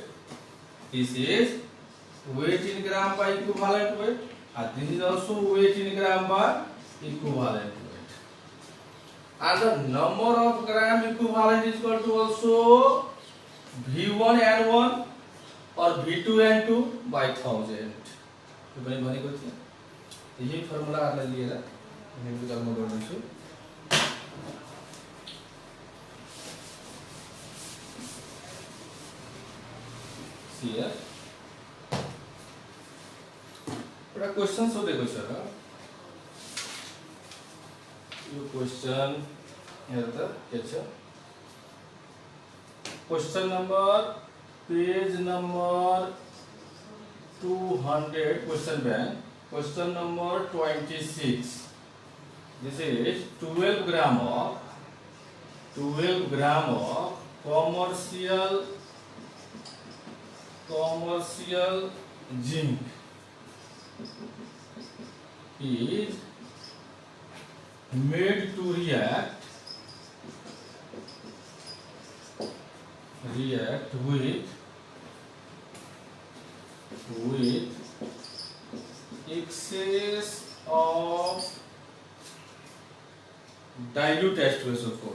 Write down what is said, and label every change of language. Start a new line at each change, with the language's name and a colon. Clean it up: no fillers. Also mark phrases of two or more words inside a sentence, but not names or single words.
English: This is weight in gram by equivalent weight, and this is also weight in gram by equivalent weight. And the number of gram equivalent is equal to also V1/N1 or V2/N2 by 1000.
Nepali: तो मैंने भनेको थिएँ यही फर्मुलाहरुलाई लिएर न्यूमेरिकलमा गर्दैछु। Here एउटा क्वेशन सोधेको छ र यो क्वेशन हेर त के छ।
English: question number page number 200 question bank question number 26. This is 12 gram of commercial zinc is made to react with excess of dilute H2SO4.